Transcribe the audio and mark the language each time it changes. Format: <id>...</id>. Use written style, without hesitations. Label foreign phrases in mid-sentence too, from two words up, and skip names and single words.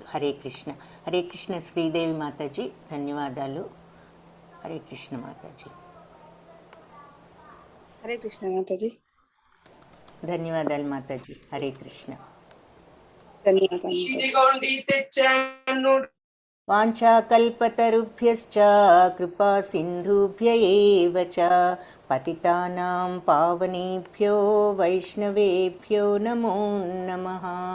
<te>హరే కృష్ణ. హరే కృష్ణ. శ్రీదేవి మాతాజీ ధన్యవాదాలు. హరే కృష్ణ మాతాజీ. హరే కృష్ణ మాతాజీ. ధన్యవాదాలు మాతాజీ. హరే కృష్ణ. ధన్యవాదాలు.</te> <sa>వాంఛాకల్పతరుభ్యశ్చ కృపా సింధుభ్య ఏవ చ పతితానాం పావనేభ్యో వైష్ణవేభ్యో నమో నమః.</sa>